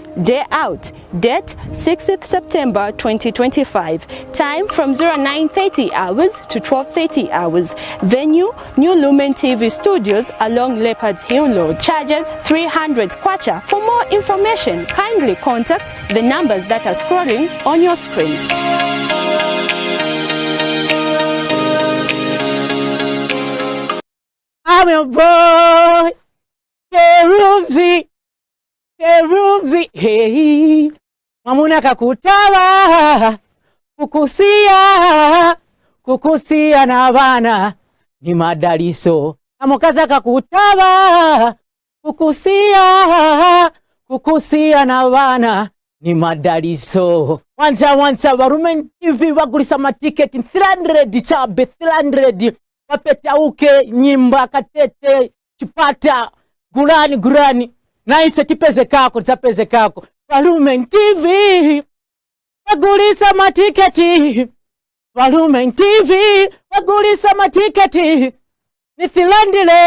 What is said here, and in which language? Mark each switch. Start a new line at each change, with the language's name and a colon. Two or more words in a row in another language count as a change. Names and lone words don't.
English: Day Out, date 6th September 2025, time from 09:30 hours to 12:30 hours, venue New Lumen TV Studios along Leopards Hill Road, charges 300 kwacha. For more information, kindly contact the numbers that are scrolling on your screen. I'm your boy.
Nyanja: Kerumzi, hey, mamuna kakutawa, kukusia na bana, ni madaliso, amokaza kakutawa, kukusia na bana, ni madaliso. Wanza, Lumen TV bagulisa matiketi 300 chabe, 300, wapeta uke, nyimba, katete, chipata, gurani naise tipeze kako tapeze kako Lumen TV bagulisa matiketi Lumen TV bagulisa matiketi ni Thilandi